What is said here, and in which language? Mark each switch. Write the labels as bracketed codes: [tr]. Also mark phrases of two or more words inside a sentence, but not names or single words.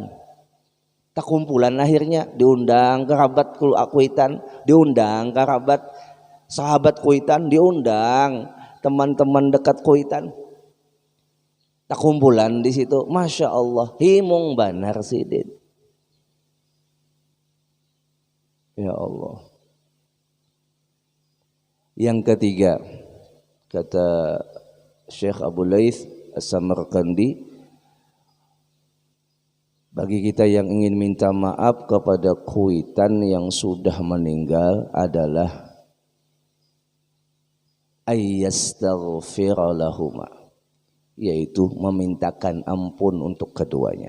[bjn] Tak kumpulan akhirnya diundang kerabat kuitan, diundang kerabat sahabat kuitan, diundang teman-teman dekat kuitan. Tak kumpulan di situ. [ar] ما شاء الله, [bjn] himung banar sidin. [ar] يا الله. [bjn] Yang ketiga, kata Syekh Abu Laith As-Samarqandi, bagi kita yang ingin minta maaf kepada kuitan yang sudah meninggal adalah [ar] أن يستغفر لهما, [bjn] yaitu memintakan ampun untuk keduanya.